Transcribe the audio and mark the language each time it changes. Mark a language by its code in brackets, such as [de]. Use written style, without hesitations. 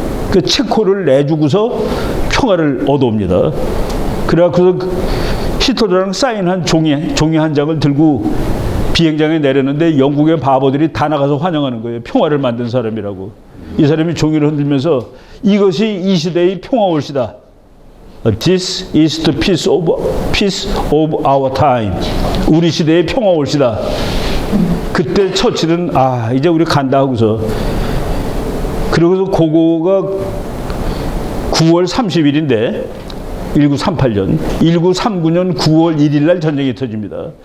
[ko] 그 체코를 내주고서 평화를 얻어옵니다. 그래갖고서 히틀러랑 사인한 종이 한 장을 들고 비행장에 내렸는데 영국의 바보들이 다 나가서 환영하는 거예요. 평화를 만든 사람이라고. 이 사람이 종이를 흔들면서 이것이 이 시대의 평화 올시다. [en] This is the peace of our time. [ko] 우리 시대의 평화 올시다. 그때 처칠은 이제 우리 간다 하고서 그러고서 그거가 9월 30일인데 1938년 1939년 9월 1일 날 전쟁이 터집니다.